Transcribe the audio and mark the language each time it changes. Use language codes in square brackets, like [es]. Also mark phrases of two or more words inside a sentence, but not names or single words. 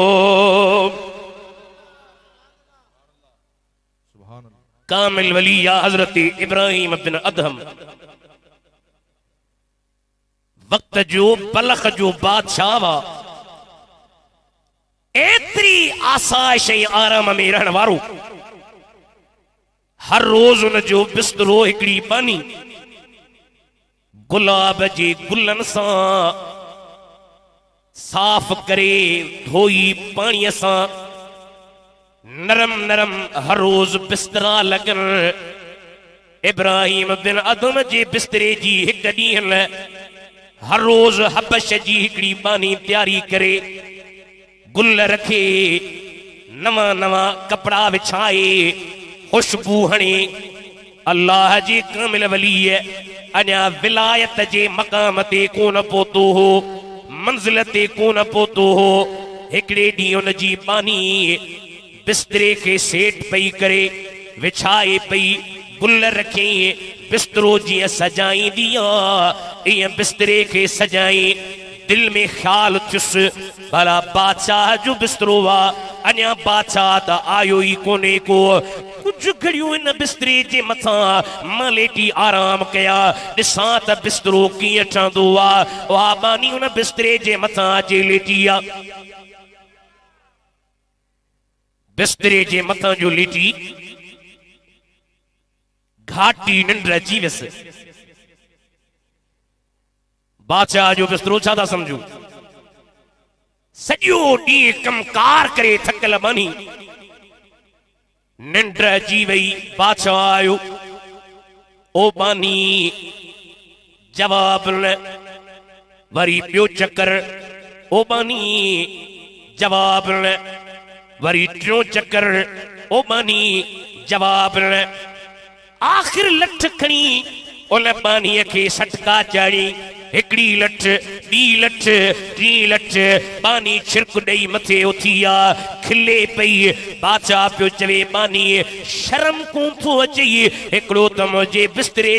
[sd] कामिल वली या हजरत इब्राहिम बिन अदहम वक्त जो बलख जो बादशाह वा। एतरी आसाइश आराम में रहण वारो। हर रोज उन जो बिस्तरो हिकड़ी पानी गुलाब जे गुलन सां साफ करे धोई पानी सां नरम नरम हर रोज बिस्तरा लगन। इब्राहिम बिन अदम जे बिस्तरे जी हिक ॾींहं लाइ हर रोज हबश जी हिकड़ी बानी तैयारी करे गुल रखे नवा नवा कपड़ा विछाए खुशबू हणे अल्लाह जी कामिल वली है अञा विलायत जे मकाम ते कोन पहुतो हो मंजिल ते कोन पहुतो हो हिकड़े ॾींहुं उन जी बानी बिस्तरे के सेट पई करे विछाए पई गुल रखे बिस्तरो जीअं सजाईंदी आहे ईअं बिस्तरे के सजाई दिल में ख्याल थियुस भला बादशाह जो बिस्तरो वा अञा बादशाह त आयो ही कोने को कुछ घड़ियों इन बिस्तरे जे मथा मां लेटी आराम कया ॾिसां त बिस्तरो कीअं ठहंदो आहे वाह बानी उन बिस्तरे जे मथा जे लेटी आहे बिस्तरे जे मथा जो लेटी घाटी निंड अची वियसि बादशाह जो बिस्तरो छा था समझू सॼो ॾींहुं कमकार करे थकल बानी निंड अची वई बादशाह आयो ओ बानी जवाब न वरी ॿियो चक्कर ओ बानी जवाब न वरी टियों चक्कर ओ बानी जवाब न आखिर लठ खणी उन बानीअ खे सटका चाढ़ी हिकड़ी लठ ॿी लठ टी लठ बानी छिरक ॾेई मथे उथी आ खिले पई बादशाह पियो चवे बानी शर्म कोन थो अचे हिकिड़ो त मुंहिंजे बिस्तरे